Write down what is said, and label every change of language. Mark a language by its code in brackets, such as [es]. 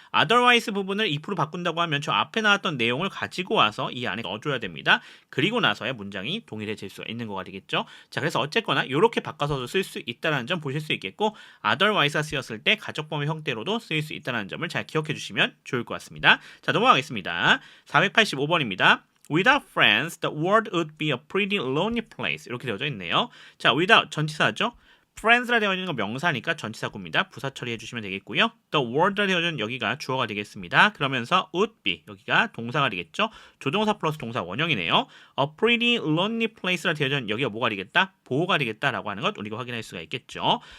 [ko] otherwise 부분을 if로 바꾼다고 하면 저 앞에 나왔던 내용을 가지고 와서 이 안에 넣어줘야 됩니다. 그리고 나서야 문장이 동일해질 수가 있는 거가 되겠죠. 자, 그래서 어쨌거나 이렇게 바꿔서도 쓸 수 있다는 점 보실 수 있겠고 otherwise가 쓰였을 때 가족범위 형태로도 쓰일 수 있다는 점을 잘 기억해 주시면 좋을 것 같습니다. 자, 넘어가겠습니다. 485번입니다. [en] Without friends, the world would be a pretty lonely place. [ko] 이렇게 되어져 있네요. 자, without 전치사죠. friends라 되어 있는 건 명사니까 전치사구입니다. 부사 처리해 주시면 되겠고요. The world라 되어 있는 여기가 주어가 되겠습니다. 그러면서 would be 여기가 동사가 되겠죠. 조동사 플러스 동사 원형이네요. [en] A pretty lonely place [ko] 라 되어 있는 여기가 뭐가 되겠다? 보호가 되겠다라고 하는 것 우리가 확인할 수가 있겠죠.